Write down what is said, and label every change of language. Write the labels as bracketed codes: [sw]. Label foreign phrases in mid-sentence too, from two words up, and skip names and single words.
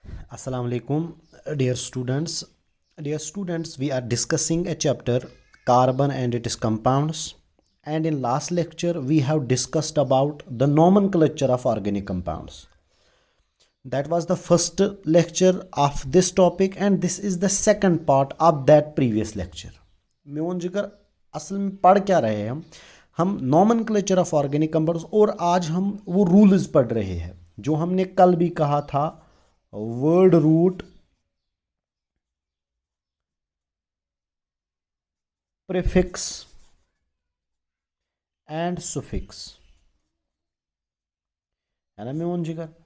[ar] السلام عليكم, [en] dear students. Dear students, we are discussing a chapter carbon and its compounds. And in last lecture, we have discussed about the nomenclature of organic compounds. That was the first lecture of this topic, and this is the second part of that previous lecture. [ks] मेवन जिगर [hi] असल में पढ़ क्या रहे हैं हम [en] nomenclature of organic compounds, [hi] और आज हम वो रूल्स पढ़ रहे हैं जो हमने कल भी कहा था। [en] word root, prefix and suffix, [hi] है ना [ks] मेवन जिगर।